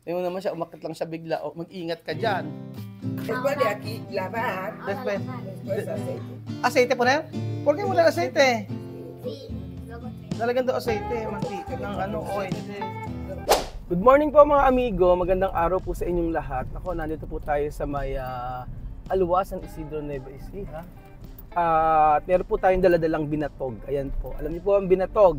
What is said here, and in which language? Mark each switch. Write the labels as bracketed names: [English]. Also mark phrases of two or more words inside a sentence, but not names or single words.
[Filipino] Tingnan mo naman siya, umakit lang siya bigla. O, mag-ingat ka dyan. [Spanish] Después de aquí, lavar. Después. Después aceite. [Filipino] Aceite po na yan? [Spanish] ¿Por qué wala aceite? Sí, luego te... [Filipino] Nalagyan daw aceite, mantika ng oil. [English] Good morning [Filipino] po mga amigo, magandang araw po sa inyong lahat. Ako, nandito po tayo sa may Aluwa, San Isidro, Nueva Ecija. At meron po tayong daladalang binatog. Ayan po, alam niyo po ang binatog.